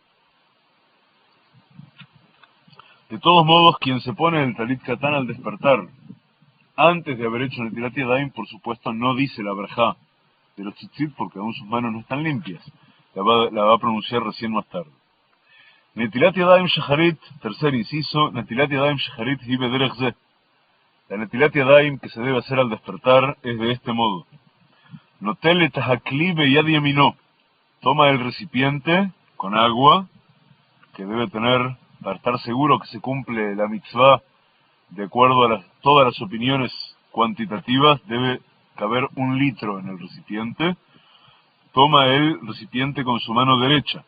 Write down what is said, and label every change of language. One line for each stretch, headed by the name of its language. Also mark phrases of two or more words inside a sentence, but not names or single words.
Spanish: De todos modos, quien se pone el
Hebrew: טלית קטן
Spanish: al despertar, antes de haber hecho
Hebrew: נטילת ידיים,
Spanish: por supuesto no dice la brajá de los tzitzit, porque aún sus manos no están limpias. La va a pronunciar recién más tarde.
Hebrew: נטילת ידיים שחרית,
Spanish: tercer inciso,
Hebrew: נטילת ידיים שחרית היא בדרך זה.
Spanish: La
Hebrew: נטילת ידיים
Spanish: que se debe hacer al despertar es de este modo.
Hebrew: נוטל את הכלי ביד ימינו.
Spanish: Toma el recipiente con agua, que debe tener, para estar seguro que se cumple la mitzvah, de acuerdo a todas las opiniones cuantitativas, debe caber 1 litro en el recipiente. Toma el recipiente con su mano derecha.